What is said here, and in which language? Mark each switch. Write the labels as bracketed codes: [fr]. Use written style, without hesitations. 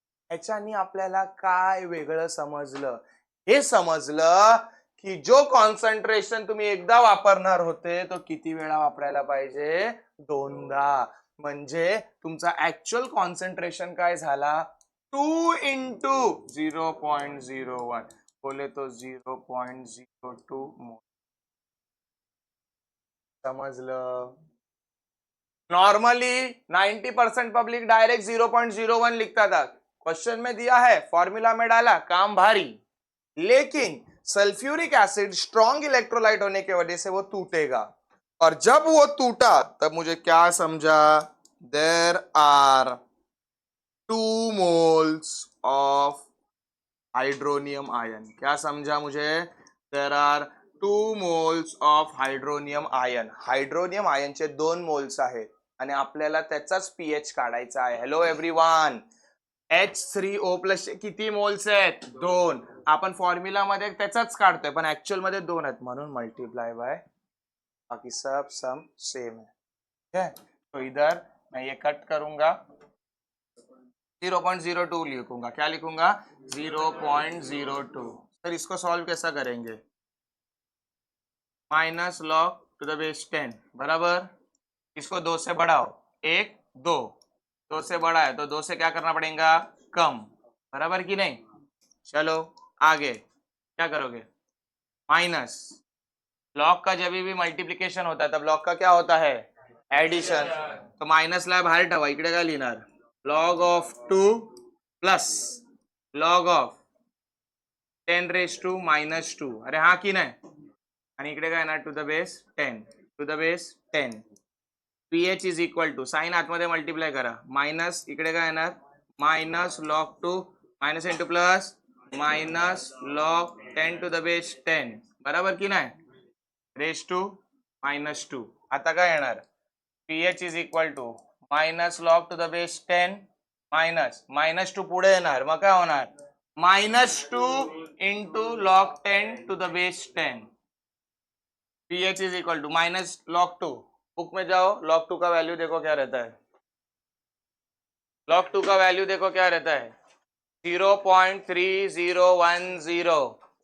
[mr] ह्याच्यानी आपल्याला काय वेगळं समजलं, हे समजलं की जो कॉन्सन्ट्रेशन तुम्ही एकदा वापरणार होते तो किती वेळा वापरायला पाहिजे, दोनदा, म्हणजे तुमचा ऍक्च्युअल कॉन्सन्ट्रेशन काय झाला 2 into 0.01, बोले तो 0.02 मोल, समजलं? [hi] नॉर्मली 90% पब्लिक डायरेक्ट 0.01 लिखता था, क्वेश्चन में दिया है फॉर्मूला में डाला, काम भारी, लेकिन सल्फ्यूरिक एसिड स्ट्रॉन्ग इलेक्ट्रोलाइट होने की वजह से वो टूटेगा, और जब वो टूटा तब मुझे क्या समझा, [en] There are 2 moles of hydronium ion. [hi] क्या समझा मुझे, [en] There are 2 moles of hydronium ion. [mr] Hydronium आयनचे 2 moles आहेत आणि आपल्याला त्याचाच पीएच काढायचा आहे. [en] hello everyone, [mr] H3O प्लस किती मोल्स आहेत, 2. आपण फॉर्म्युला मध्ये त्याचाच काढतोय पण ऍक्च्युअल मध्ये 2 आहेत, म्हणून मल्टीप्लाई बाय, [hi] बाकी सब सम सेम है. ठीक है, तो इधर मैं ये कट करूंगा, 0.02 लिखूंगा. क्या लिखूंगा, 0.02. सर इसको सॉल्व कैसा करेंगे, minus log to the base 10 बराबर, इसको 2 से बढ़ाओ, 1 2, 2 से बड़ा है तो 2 से क्या करना पड़ेगा, कम, बराबर कि नहीं. चलो आगे क्या करोगे, माइनस लॉग का जब भी मल्टीप्लिकेशन होता है तब लॉग का क्या होता है, एडिशन. [mr] तो माइनस ला बाहेर ठेवा, इकडे काय लिहिणार, [en] Log of 2 plus log of 10 raise to minus 2. [mr] अरे हा की नाही, आणि इकडे काय येणार, [en] To the base 10, to the base 10. PH is equal to, [mr] sign आतमध्ये मल्टिप्लाय करा, मायनस इकडे काय येणार, minus log 2 minus into plus minus log 10 to the base 10, बराबर की नाही, रेज टू मायनस 2. आता काय येणार, [en] pH is equal to minus log to the base 10 [mr] minus minus 2 पुढे येणार, मग काय होणार, minus 2 into log 10 to the base 10. [en] pH is equal to minus log 2, [hi] book में जाओ, लॉग 2 का वैल्यू देखो क्या रहता है, लॉग 2 का वैल्यू देखो क्या रहता है, 0.3010.